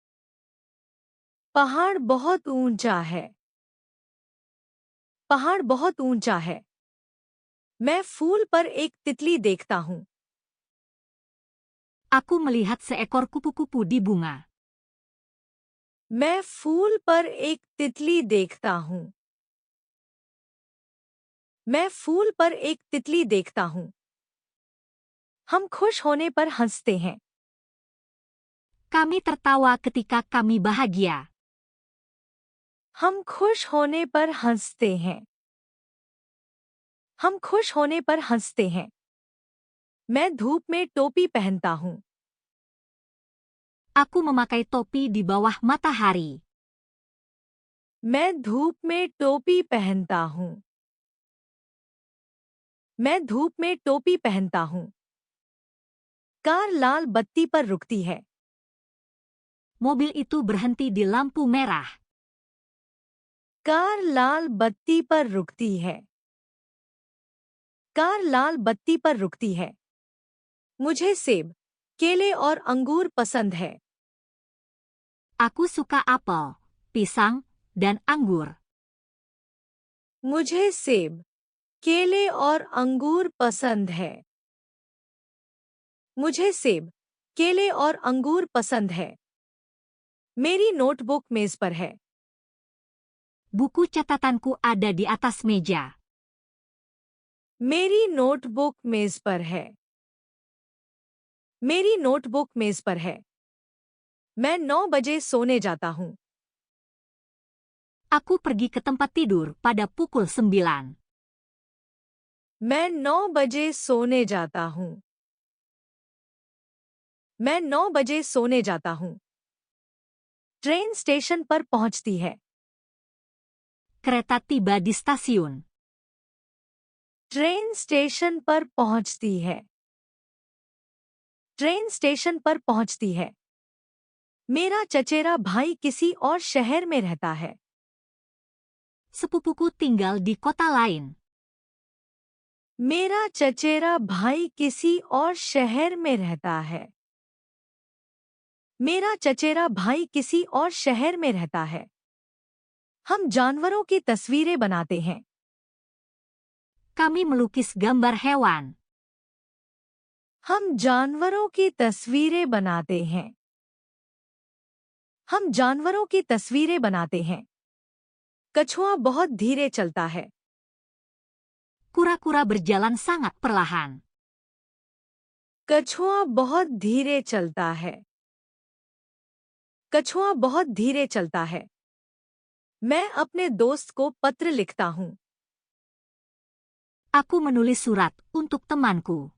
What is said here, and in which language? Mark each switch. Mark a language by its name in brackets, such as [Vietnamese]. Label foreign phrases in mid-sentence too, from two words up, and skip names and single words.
[Hindi] पहाड़ बहुत ऊंचा है। पहाड़ बहुत ऊंचा है। मैं फूल पर एक तितली देखता हूँ। [Indonesian] Aku melihat seekor kupu-kupu di bunga. [Hindi] मैं फूल पर एक तितली देखता हूँ। मैं फूल पर एक तितली देखता हूँ। हम खुश होने पर हंसते हैं। [Indonesian] Kami tertawa ketika kami bahagia. [Hindi] हम खुश होने पर हंसते हैं। हम खुश होने पर हंसते हैं। मैं धूप में टोपी पहनता हूँ। [Indonesian] Aku memakai topi di bawah matahari. [Hindi] मैं धूप में टोपी पहनता हूँ। मैं धूप में टोपी पहनता हूँ। कार लाल बत्ती पर रुकती है। [Indonesian] Mobil itu berhenti di lampu merah. [Hindi] कार लाल बत्ती पर रुकती है। कार लाल बत्ती पर रुकती है। मुझे सेब, केले और अंगूर पसंद है। [Indonesian] Aku suka apel, pisang, dan anggur. [Hindi] मुझे सेब, केले और अंगूर पसंद है। मुझे सेब, केले और अंगूर पसंद है। मेरी नोटबुक मेज पर है। [Indonesian] Buku catatanku ada di atas meja. [Hindi] मेरी नोटबुक मेज पर है। मेरी नोटबुक मेज पर है। मैं 9 बजे सोने जाता हूँ। [Indonesian] Aku pergi ke tempat tidur pada pukul 9. [Hindi] मैं 9 बजे सोने जाता हूँ। मैं 9 बजे सोने जाता हूँ। ट्रेन स्टेशन पर पहुंचती है। [Indonesian] Kereta tiba di stasiun. [Hindi] ट्रेन स्टेशन पर पहुंचती है। ट्रेन स्टेशन पर पहुंचती है। मेरा चचेरा भाई किसी और शहर में रहता है। [Indonesian] Sepupuku tinggal di kota lain. [Hindi] मेरा चचेरा भाई किसी और शहर में रहता है। मेरा चचेरा भाई किसी और शहर में रहता है। हम जानवरों की तस्वीरें बनाते हैं। [Indonesian] Kami melukis gambar hewan. [Hindi] हम जानवरों की तस्वीरें बनाते हैं। हम जानवरों की तस्वीरें बनाते हैं। कछुआ बहुत धीरे चलता है। [Indonesian] Kura-kura berjalan sangat perlahan. [Hindi] कछुआ बहुत धीरे चलता है। कछुआ बहुत धीरे चलता है। मैं अपने दोस्त को पत्र लिखता हूँ। [Indonesian] Aku menulis surat untuk temanku.